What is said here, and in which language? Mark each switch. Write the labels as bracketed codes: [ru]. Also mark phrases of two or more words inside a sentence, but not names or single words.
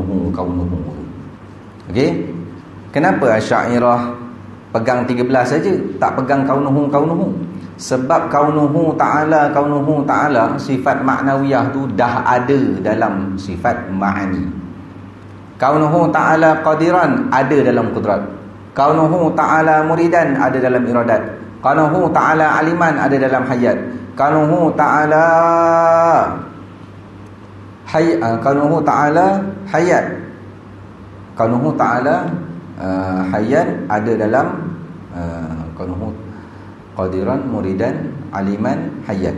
[ms] Okey, kenapa Asy'ariyah pegang 13 saja, tak pegang kaunuhu? Sebab [ar] كونه تعالى, [ms] sifat ma'nawiyah tu dah ada dalam sifat ma'ani. [ar] كونه تعالى قادرا, [ms] ada dalam qudrat. [ar] كونه تعالى مريدا, [ms] ada dalam iradat. [ar] كونه تعالى عالما, [ms] ada dalam hayat. [ar] كونه تعالى حياة. كونه تعالى حياة, [ms] ada dalam [ar] كونه قادرا مريدا عالما حياة.